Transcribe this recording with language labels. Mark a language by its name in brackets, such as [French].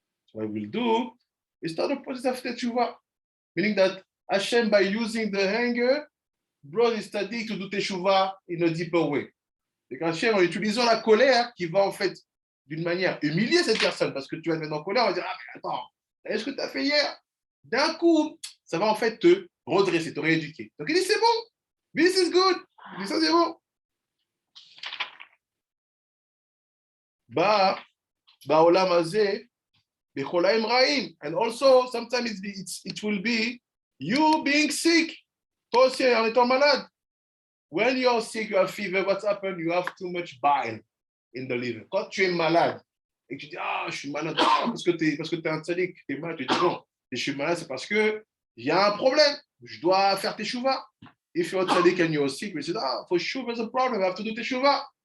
[English] So what I will do is start a process of teshuvah, meaning that Hashem, by using the anger, brought his tzaddik to do teshuvah in a deeper way. [French] Et qu'Hachem, en utilisant la colère, qui va en fait d'une manière humilier cette personne, parce que tu vas te mettre en colère, on va dire, ah mais attends, est-ce que tu as fait hier? D'un coup, ça va en fait te redresser, te rééduquer. Donc il dit, c'est bon, [English] this is good. [French] Il dit, ça c'est bon. [Hebrew] Olam hazeh, becholaim ra'im. [English] And also, sometimes it will be you being sick. [French] Toi aussi, en étant malade. [English] when you're sick, you have fever, what's happened? You have too much bile in the liver. [French] Quand tu es malade et que tu dis, ah, je suis malade, parce que tu es un tzaddik, tu es malade, tu dis, non, je suis malade, c'est parce qu'il y a un problème. Je dois faire teshuva. [English] If you're a tzaddik and you're sick, you say, ah, for sure there's a problem, I have to do teshuva.